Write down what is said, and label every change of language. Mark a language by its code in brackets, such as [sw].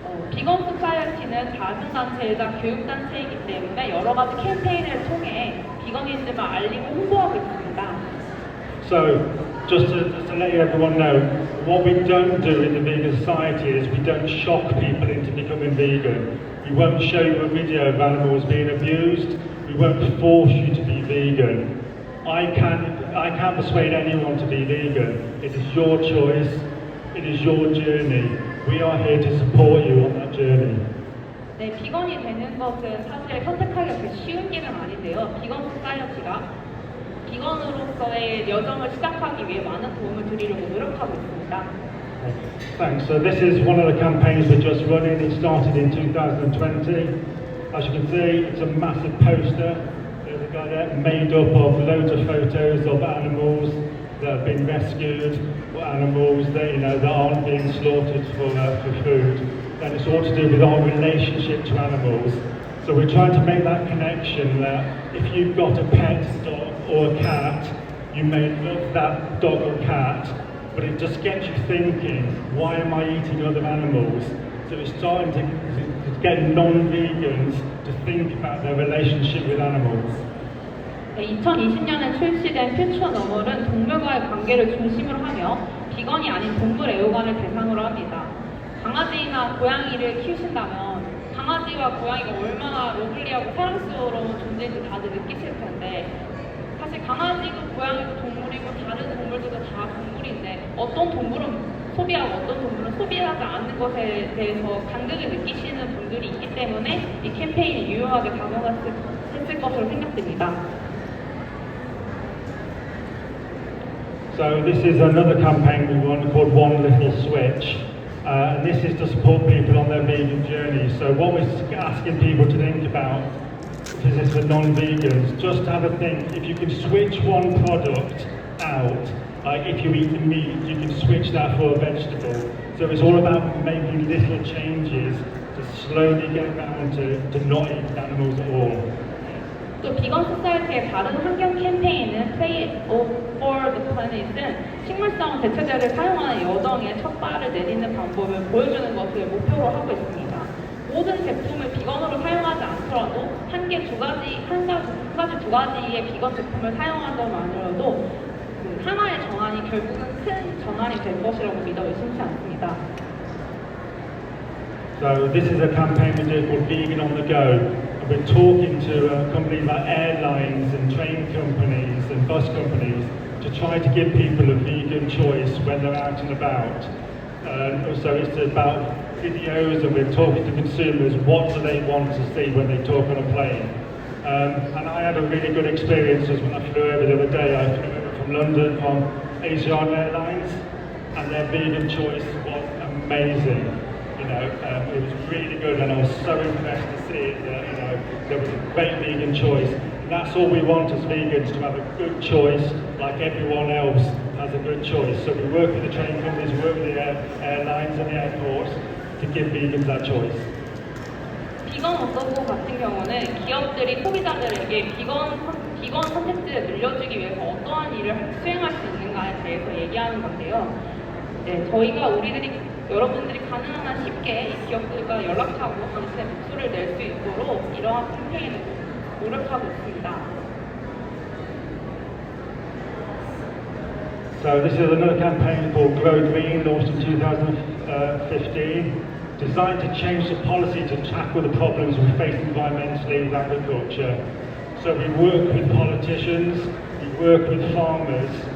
[ko] 비건 소사이어티는 작은 단체이자 교육단체이기 때문에 여러 가지 캠페인을 통해 비건이즘을 알리고 홍보하고 있습니다. [en] So, just to let everyone know, what we don't do in the vegan society is we don't shock people into becoming vegan. We won't show you a video of animals being abused. We won't force you to be vegan. I can't persuade anyone to be vegan. It is your choice. It is your journey. We are here to support you on that journey. [ko] 네, 비건이 되는 것은 사실 선택하기가 그렇게 쉬운 길은 아닌데요. 비건 소사이어티가 비건으로서의 여정을 시작하기 위해 많은 도움을 드리려고 노력하고 있습니다. [en] Thanks. So this is one of the campaigns we're just running. It started in 2020. As you can see, it's a massive poster. There's a guy there made up of loads of photos of animals that have been rescued, or animals that that aren't being slaughtered for food. then it's all to do with our relationship to animals. So we're trying to make that connection that if you've got a pet dog or a cat, you may love that dog or cat, but it just gets you thinking, why am I eating other animals? So it's starting to get non-vegans to think about their relationship with animals. [ko] 네, 2020년에 출시된 퓨처 너멀은 동물과의 관계를 중심으로 하며 비건이 아닌 동물 애호가를 대상으로 합니다. 강아지나 고양이를 키우신다면 강아지와 고양이가 얼마나 러블리하고 사랑스러운 존재인지 다들 느끼실 텐데 사실 강아지고 고양이도 동물이고 다른 동물들도 다 동물인데 어떤 동물은 소비하고 어떤 동물은 소비하지 않는 것에 대해서 간극을 느끼시는 분들이 있기 때문에 이 캠페인이 유용하게 작용했을 것으로 생각됩니다. [en] So this is another campaign we run called One Little Switch. And this is to support people on their vegan journey. So what we're asking people to think about, this is for non-vegans, just have a think, if you can switch one product out, like if you eat the meat, you can switch that for a vegetable. So it's all about making little changes to slowly get down to not eat animals at all. [ko] 또 비건 소사이티의 다른 환경 캠페인은 Play for the Planet은 식물성 대체제를 사용하는 여정의 첫 발을 내딛는 방법을 보여주는 것을 목표로 하고 있습니다. 모든 제품을 비건으로 사용하지 않더라도 한 가지 두 가지의 비건 제품을 하나만으로도 하나의 전환이 결국은 큰 전환이 될 것이라고 믿어 의심치 않습니다. [en] So this is a campaign we do called Vegan on the Go. We're talking to companies like airlines and train companies and bus companies to try to give people a vegan choice when they're out and about. So it's about videos, and we're talking to consumers, what do they want to see when they talk on a plane. And I had a really good experience when I flew over the other day. I flew over from London on Asian Airlines, and their vegan choice was amazing. It was really good, and I was so impressed to see that there was a great vegan choice. And that's all we want as vegans, to have a good choice, like everyone else has a good choice. So we work with the train companies, we work with the airlines and the airports to give vegans that choice. [ko] 비건 어서고 같은 경우는 기업들이 소비자들에게 비건 선택지를 늘려주기 위해서 어떠한 일을 수행할 수 있는가에 대해서 얘기하는 건데요. 네, 저희가 여러분들이 가능한 한 쉽게 이 기업들과 연락하고 당신의 목소리를 낼 수 있도록 이러한 캠페인을 노력하고 있습니다. [en] So this is another campaign called Grow Green, launched in 2015, designed to change the policy to tackle the problems we face environmentally with agriculture. So we work with politicians, we work with farmers.